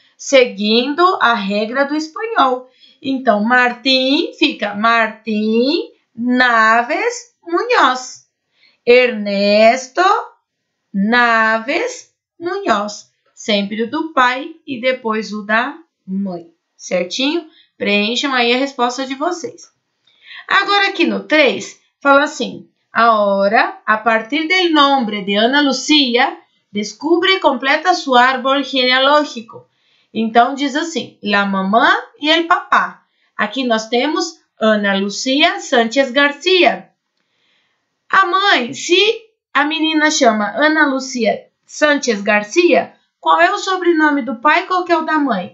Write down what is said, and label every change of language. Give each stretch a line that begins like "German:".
Portuguese: Seguindo a regra do espanhol. Então, Martín fica Martín Naves Munhoz. Ernesto Naves Munhoz. Sempre o do pai e depois o da mãe. Certinho? Preencham aí a resposta de vocês. Agora aqui no 3, fala assim.
Spanish: Ahora, a partir del nombre de Ana Lucía, descubre e completa su árbol genealógico.
Portuguese: Então, diz assim,
Spanish: la mamã
Portuguese: e
Spanish: el papá.
Portuguese: Aqui nós temos Ana Lucía Sánchez Garcia. A mãe, se a menina chama Ana Lucía Sánchez Garcia, qual é o sobrenome do pai e qual que é o da mãe?